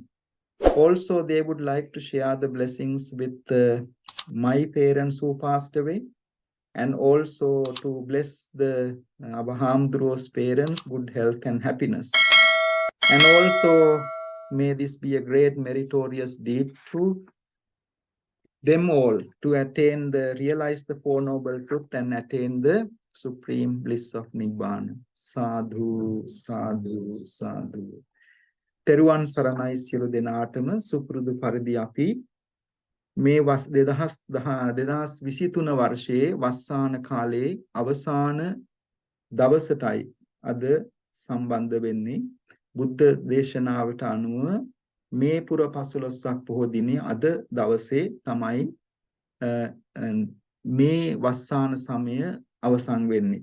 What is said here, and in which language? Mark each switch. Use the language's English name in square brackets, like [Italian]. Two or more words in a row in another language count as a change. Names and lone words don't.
[English] Also, they would like to share the blessings with my parents who passed away, and also to bless the Abraham Dhruva's parents, good health and happiness. And also, may this be a great meritorious deed to them all to realize the Four Noble Truths and attain the supreme bliss of Nibbana. [Pali] Sadhu, sadhu, sadhu. [Sinhala] තෙරුවන් සරණයි සියලු දෙනාටම සුපුරුදු පරිදි අපි මේ වස් 2023 වර්ෂයේ වස්සාන කාලයේ අවසාන දවසටයි අද සම්බන්ධ වෙන්නේ. බුද්ධ දේශනාවට අනුව මේ පුර 15ක් පොහොය දිනේ අද දවසේ තමයි මේ වස්සාන සමය අවසන් වෙන්නේ.